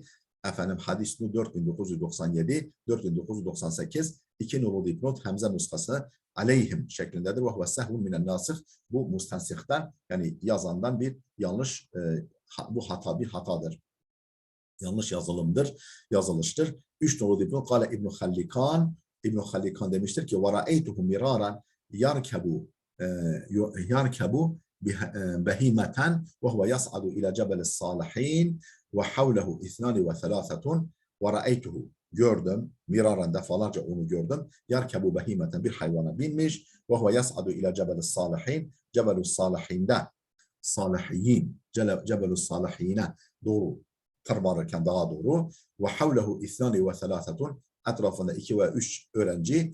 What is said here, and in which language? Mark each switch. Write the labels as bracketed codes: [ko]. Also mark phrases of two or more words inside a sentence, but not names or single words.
[tr] Efendim hadis 4997, 4998, 2 nolu dipnot Hemze nuskası aleyhim şeklindedir. [ar] وهو سهو من الناسخ, [tr] bu mustansihten, yani yazandan bir yanlış, bu hata bir hatadır. Yanlış yazılıştır. 3 nolu dipnot kâle İbn-i Hallikan, İbn-i Hallikan demiştir ki [ar] وَرَأَيْتُهُ مِرَارًا يَرْكَبُ بهيمة وهو يصعد إلى جبل الصالحين وحوله اثنان وثلاثة ورأيته, [tr] gördüm, miraran defalarca onu gördüm. [ar] يركب بهيمة, [tr] bir hayvana binmiş. [ar] وهو يصعد إلى جبل الصالحين, [tr] cebelus salihinde, salihin, cebelus salihine doğru tırmanırken dağa doğru. [ar] وحوله اثنان وثلاثة, [tr] etrafında 2 ve 3 öğrenci.